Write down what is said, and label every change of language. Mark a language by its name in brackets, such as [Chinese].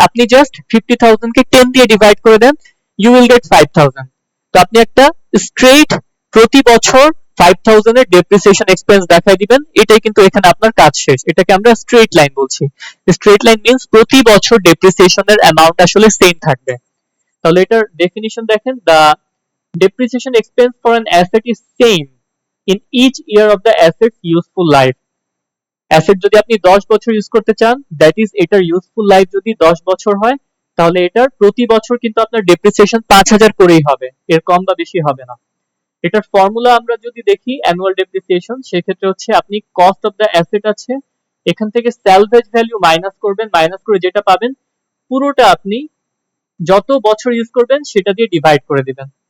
[Bangla] আপনি জাস্ট 50,000 কে 10 দিয়ে ডিভাইড করে দেন, [English] You will get 5,000। [Bangla] তো আপনি একটা স্ট্রেইট প্রতি বছর 5,000 এর ডেপ্রিসিয়েশন এক্সপেন্স দেখাই দিবেন, এটাই কিন্তু এখানে আপনার কাজ শেষ। এটাকে আমরা স্ট্রেইট লাইন বলছি। স্ট্রেইট লাইন মিন্স প্রতি বছর ডেপ্রিসিয়েশনের অ্যামাউন্ট আসলে সেম থাকবে। তাহলে এটার ডেফিনিশন দেখেন, [English] The depreciation expense for an asset is same in each year of the asset's useful life। [Bangla] Asset যদি আপনি 10 বছর ইউজ করতে চান, দ্যাট ইজ এটার ইউজফুল লাইফ যদি 10 বছর হয়, তাহলে এটার প্রতি বছর কিন্তু আপনার ডেপ্রিসিয়েশন 5,000 করেই হবে, এর কম বা বেশি হবে না। এটার ফর্মুলা আমরা যদি দেখি অ্যানুয়াল ডেপ্রিসিয়েশন, সেক্ষেত্রে হচ্ছে আপনি কস্ট অফ দ্য অ্যাসেট আছে, এখান থেকে স্যালভেজ ভ্যালু মাইনাস করবেন, মাইনাস করে যেটা পাবেন পুরোটা আপনি যত বছর ইউজ করবেন সেটা দিয়ে ডিভাইড করে দিবেন।